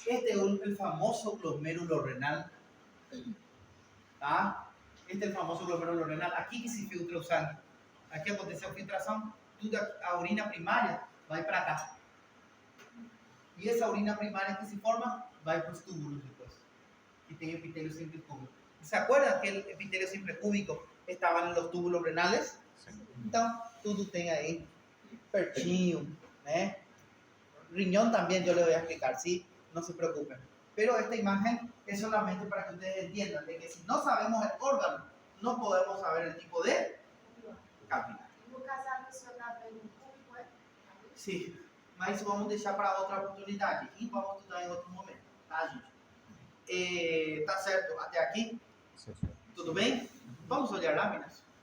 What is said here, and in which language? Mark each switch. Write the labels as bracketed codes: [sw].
[pt] Este é o famoso glomérulo renal, tá? Este é o famoso glomérulo renal. Aqui que se filtra o sangue. Aqui aconteceu a filtração, tudo a urina primária vai para cá. E essa urina primária que se forma vai para os túbulos depois, que tem epitelio simple cúbico. [es] ¿Se acuerdan que el epitelio simple cúbico [pt] estava nos [es] túbulos renales? [pt] Então, tudo tem aí pertinho, né? [es] Riñón también yo le voy a explicar, ¿sí? No se preocupen. Pero esta imagen es solamente para que ustedes entiendan de que si no sabemos el órgano, no podemos saber el tipo de capilar. [pt] No caso, a pessoa está vendo um público, é? Sim, mas vamos deixar para outra oportunidade e vamos estudar em outro momento, tá, gente? Tá certo até aqui? Sim, sim. Tudo bem? Vamos olhar lâminas?